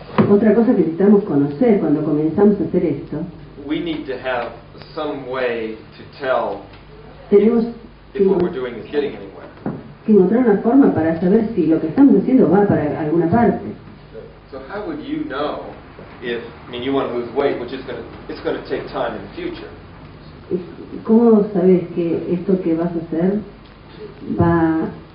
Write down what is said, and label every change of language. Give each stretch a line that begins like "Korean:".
Spanish: Otra cosa que necesitamos conocer cuando comenzamos a hacer esto,
English: we need to have some way to tell
Spanish: tenemos
English: if what we're doing is getting anywhere.
Spanish: que encontrar una forma para saber si lo que estamos haciendo va para alguna parte.
English: So how would you know if, I mean, you want to lose weight, which is it's going to take time in the future.
Spanish: ¿Cómo sabes que esto que vas a hacer va...